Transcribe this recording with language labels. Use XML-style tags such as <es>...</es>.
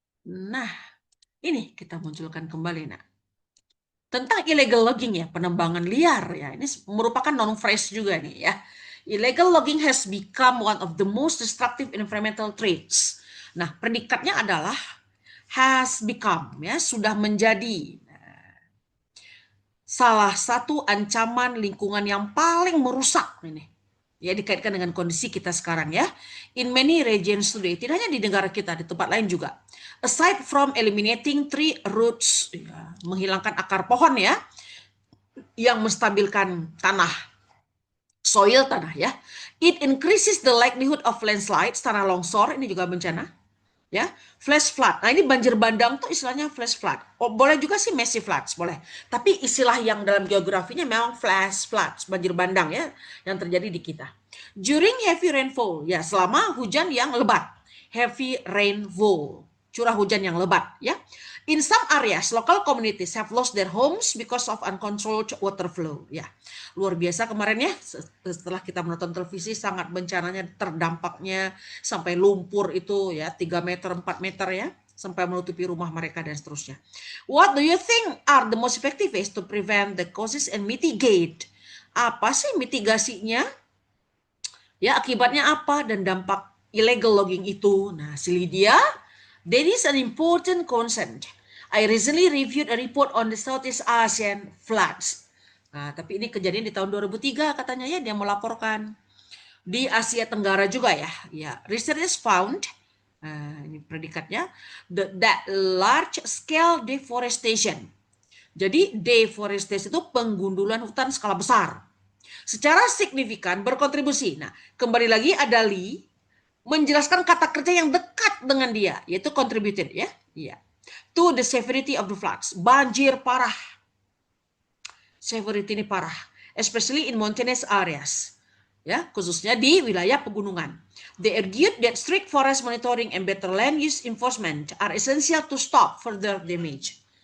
<id>Nah, ini kita munculkan kembali. Nah, tentang illegal logging ya, penebangan liar ya. Ini merupakan non-phrase juga nih ya.</id> <en>Illegal logging has become one of the most destructive environmental traits.</en> <id>Nah, predikatnya adalah</id> <en>has become</en> <id>ya, sudah menjadi salah satu ancaman lingkungan yang paling merusak ini. Ya, dikaitkan dengan kondisi kita sekarang ya. In many regions today, tidak hanya di negara kita, di tempat lain juga.</id> <en>Aside from eliminating tree roots,</en> <id>ya, menghilangkan akar pohon ya, yang menstabilkan tanah, soil tanah ya.</id> <en>It increases the likelihood of landslides,</en> <id>tanah longsor, ini juga bencana. Ya, flash flood. Nah, ini banjir bandang tuh istilahnya flash flood. Oh, boleh juga sih massive floods, boleh. Tapi istilah yang dalam geografinya memang flash floods, banjir bandang ya, yang terjadi di kita.</id> <en>During heavy rainfall,</en> <id>ya, selama hujan yang lebat.</id> <en>Heavy rainfall,</en> <id>curah hujan yang lebat ya.</id> <en>In some areas, local communities have lost their homes because of uncontrolled water flow.</en> <id>Ya, luar biasa kemarin ya. Setelah kita menonton televisi, sangat bencananya, terdampaknya sampai lumpur itu ya 3 meter, 4 meter ya, sampai menutupi rumah mereka dan seterusnya.</id> <en>What do you think are the most effective ways to prevent the causes and mitigate?</en> <id>Apa sih mitigasinya? Ya, akibatnya apa dan dampak illegal logging itu?</id> <en>Nah, si Lydia, there is an important concern. I recently reviewed a report on the Southeast Asian floods.</en> <id>Nah, tapi ini kejadian di tahun 2003 katanya ya, dia melaporkan. Di Asia Tenggara juga ya.</id> <en>Ya, researchers found</en> <id>ini predikatnya</id> <en>that large scale deforestation.</en> <id>Jadi deforestation itu penggundulan hutan skala besar secara signifikan berkontribusi. Nah, kembali lagi ada Lee menjelaskan kata kerja yang dekat dengan dia, yaitu contributed ya. Iya.</id> <en>To the severity of the floods.</en> <id>Banjir parah.</id> <en>Severity</en> <id>ini parah,</id> <en>especially in mountainous areas.</en> <id>Ya, khususnya di wilayah pegunungan.</id> <en>They argued that strict forest monitoring and better land use enforcement are essential to stop further damage.</en>